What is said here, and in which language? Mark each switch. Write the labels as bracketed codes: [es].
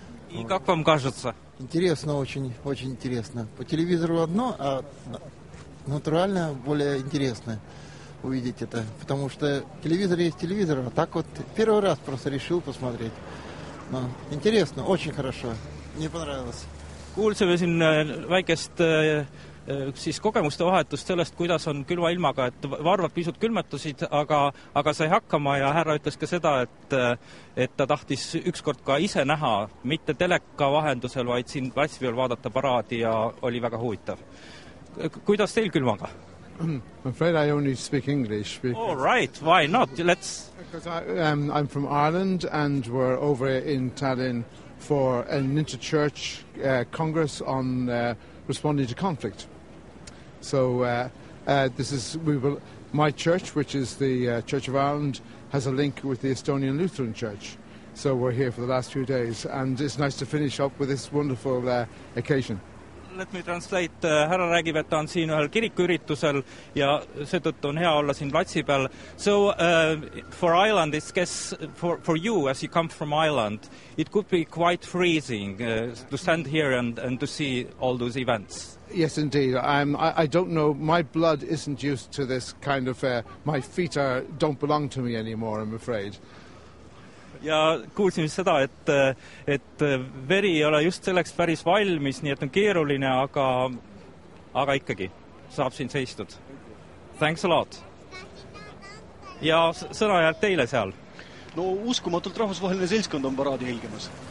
[ru] И как вам кажется? Интересно, очень, очень интересно. По телевизору одно, а натурально более интересно увидеть это. Потому что телевизор есть телевизор, а так вот первый раз просто решил посмотреть. No, интересно, очень хорошо. Мне понравилось. [et] Kuulsime siin väikest siis kogemuste vahetust sellest, kuidas on külma ilmaga, et varvad pisut külmetusid, aga sai hakkama ja härra ütles ka seda, et ta tahtis ükskord ka ise näha, mitte teleka vahendusel, vaid siin platsi peal vaadata paraadi ja oli väga huvitav. Kuidas teil külmaga? [en] I'm afraid I only speak English. All right, why not? Because I'm from Ireland and we're over in Tallinn for an inter-church congress on responding to conflict. So my church, which is the Church of Ireland, has a link with the Estonian Lutheran Church. So we're here for the last few days and it's nice to finish up with this wonderful occasion. Let me translate. [et] Härra räägib, et ta on siin ühel kirikuüritusel ja seetõttu on hea olla siin platsi peal. [en] So for Ireland, for you, as you come from Ireland, it could be quite freezing to stand here and to see all those events. Yes, indeed. I don't know. My blood isn't used to this kind of... my feet don't belong to me anymore, I'm afraid. [et] Ja kuulsime seda, et veri ei ole just selleks päris valmis, nii et on keeruline, aga ikkagi saab siin seistud. [en] Thanks a lot. [et] Ja sõna jääb teile seal. No uskumatult rahvusvaheline seltskond on paraadi helgemas.